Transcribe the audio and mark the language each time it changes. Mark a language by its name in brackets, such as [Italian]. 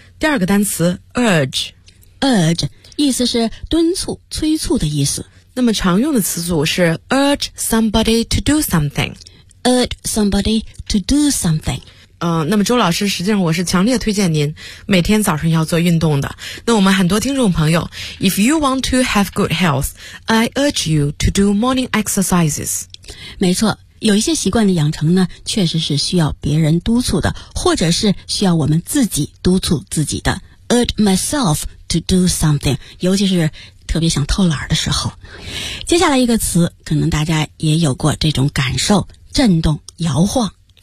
[Chinese] 第二个单词 urge, urge 意思是敦促催促的意思。那么常用的词组是 [English] urge somebody to do something, urge somebody to do something。 [Chinese] 那么周老师，实际上我是强烈推荐您每天早上要做运动的。那我们很多听众朋友， [English] If you want to have good health, I urge you to do morning exercises. [Chinese] 没错，有一些习惯的养成呢，确实是需要别人督促的，或者是需要我们自己督促自己的。 [English] Urge myself to do something, [Chinese] 尤其是特别想偷懒的时候。接下来一个词，可能大家也有过这种感受，震动摇晃，